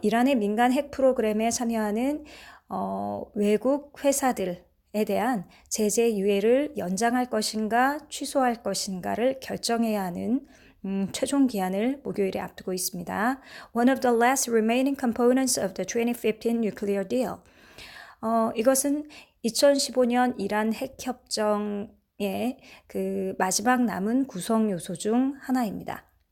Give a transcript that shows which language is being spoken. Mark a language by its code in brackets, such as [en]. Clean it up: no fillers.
[ko] 이란의 민간 핵 프로그램에 참여하는 외국 회사들에 대한 제재 유예를 연장할 것인가 취소할 것인가를 결정해야 하는 최종 기한을 목요일에 앞두고 있습니다. [en] One of the last remaining components of the 2015 nuclear deal. [ko] 이것은 2015년 이란 핵협정의 그 마지막 남은 구성 요소 중 하나입니다.